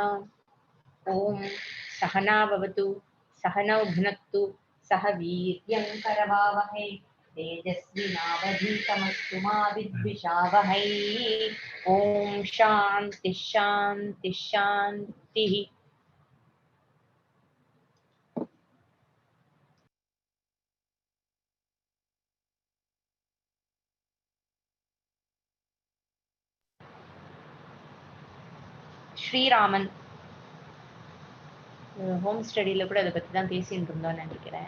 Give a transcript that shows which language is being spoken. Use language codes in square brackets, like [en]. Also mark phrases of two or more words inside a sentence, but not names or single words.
[sa] ॐ सहना भवतु सहनौ भुनक्तु सह वीर्यं करवावहै तेजस्विनावधीतमस्तु मा विद्विषावहै। ॐ शान्ति शान्ति शान्तिः। [ta] ஸ்ரீராமன் [en] home study [ta] கூட அதை பற்றி தான் பேசிட்டு இருந்தோம்னு நினைக்கிறேன்.